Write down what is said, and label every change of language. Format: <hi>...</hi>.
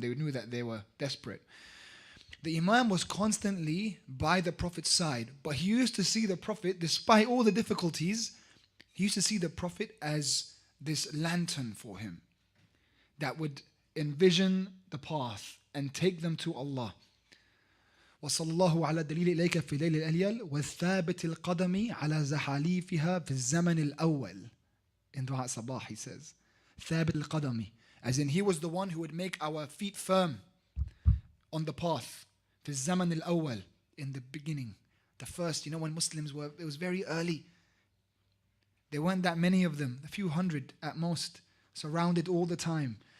<en>They knew that they were desperate. The Imam was constantly by the Prophet's side, but he used to see the Prophet, despite all the difficulties, he used to see the Prophet as this lantern for him that would envision the path and take them to Allah.</en> <ar>وصلى الله على الدليل إليك في ليل الأليل والثابت القدم على زحاليفها في الزمن الأول.</ar> <en>In Dua Sabah he says,</en> <ar>ثابت القدم,</ar> <en>as in he was the one who would make our feet firm on the path.</en> <ar>في الزمن الأول,</ar> <en>in the beginning, the first, when Muslims were, it was very early. There weren't that many of them, a few hundred at most, surrounded all the time.</en>